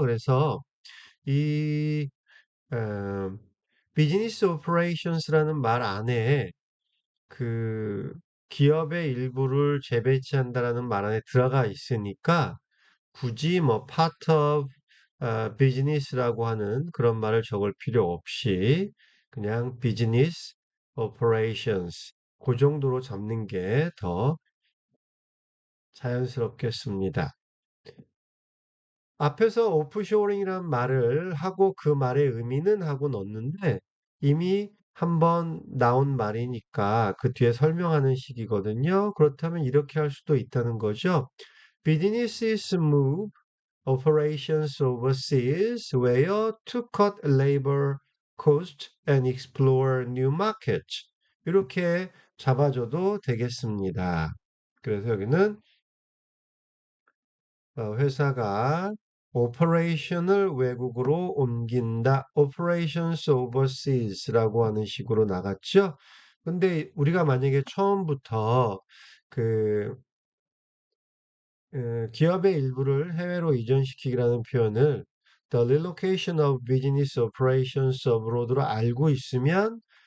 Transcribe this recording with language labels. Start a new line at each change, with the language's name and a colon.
Korean: 그래서 이 어, business operations라는 말 안에 그 기업의 일부를 재배치한다라는 말 안에 들어가 있으니까 굳이 뭐
English: part of business
Korean: 라고 하는 그런 말을 적을 필요 없이 그냥 business operations 그 정도로 잡는 게 더 자연스럽겠습니다. 앞에서 오프쇼링이라는 말을 하고 그 말의 의미는 하고 넣었는데 이미 한번 나온 말이니까 그 뒤에 설명하는 식이거든요. 그렇다면 이렇게 할 수도 있다는 거죠.
English: Businesses move operations overseas where to cut labor cost and explore new markets.
Korean: 이렇게 잡아줘도 되겠습니다. 그래서 여기는 회사가 operation을 외국으로 옮긴다.
English: operations overseas
Korean: 라고 하는 식으로 나갔죠. 근데 우리가 만약에 처음부터 그 기업의 일부를 해외로 이전시키기라는 표현을
English: the relocation of business operations abroad
Korean: 로 알고 있으면